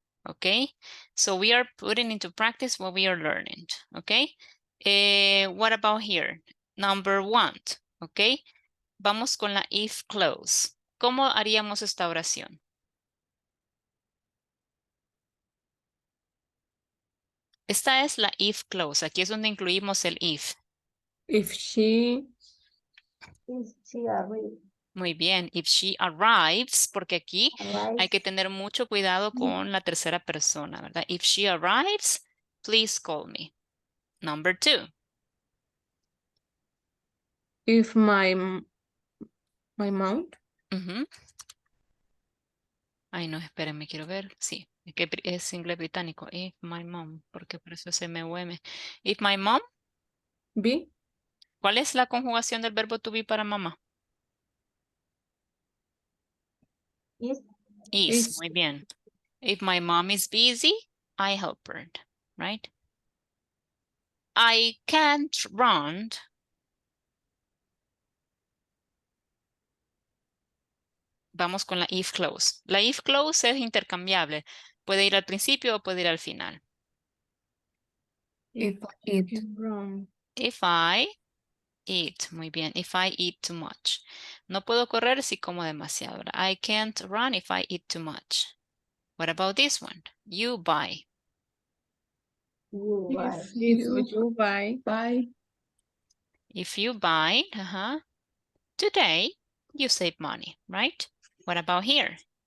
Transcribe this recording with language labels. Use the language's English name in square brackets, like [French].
[English] Okay, so we are putting into practice what we are learning. Okay, what about here? Number 1. [Spanish] Okay, vamos con la if clause. ¿Cómo haríamos esta oración? Esta es la if clause. Aquí es donde incluimos el if. [English] If she If she arrives. [Spanish] Muy bien. [English] If she arrives, [Spanish] porque aquí hay que tener mucho cuidado con la tercera persona, ¿verdad? [English] If she arrives, please call me. Number 2. if my mount [Spanish] Ay, no, espérenme, quiero ver. Sí, es que es inglés británico. [English] If my mom, [Spanish] porque por eso es M-O-M. If my mom [English] B. [Spanish] ¿Cuál es la conjugación del verbo to be para mamá? [English] Is Is, Is. [Spanish] muy bien. [English] If my mom is busy, I help her, right? I can't run. [Spanish] Vamos con la if clause. La if clause es intercambiable. Puede ir al principio o puede ir al final. [English] If I can run. If I eat, [Spanish] muy bien. [English] If I eat too much. [Spanish] No puedo correr si como demasiado. [English] I can't run if I eat too much. What about this one? You buy. you buy. If you buy. If you buy, today, you save money, right? What about here?